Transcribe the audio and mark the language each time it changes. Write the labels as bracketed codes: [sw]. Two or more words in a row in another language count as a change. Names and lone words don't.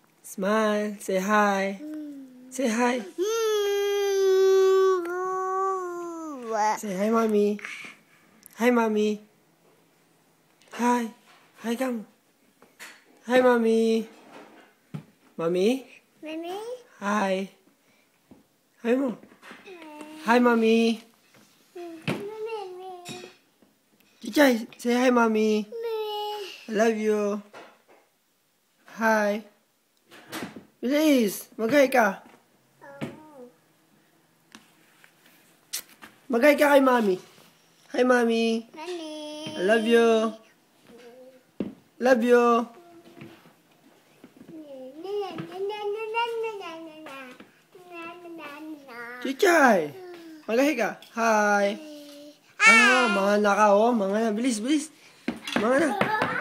[en] Smile. Say hi. Say hi. Say hi, mommy. Hi, mommy. Hi. Hi, come. Hi, mommy. Mommy. Mommy. Hi. Hi, mo. Hi, mommy. Chichay, say hi, mommy. I love you. Hi. Please, [tl] mag-hi ka. Mag-hi ka kay mommy. [en] Hi, mommy. I love you. Love you. [tl] Chichay, mag-hi ka. Hi. Ah, mga naka, oh. Mga na. Bilis, bilis. Mga na.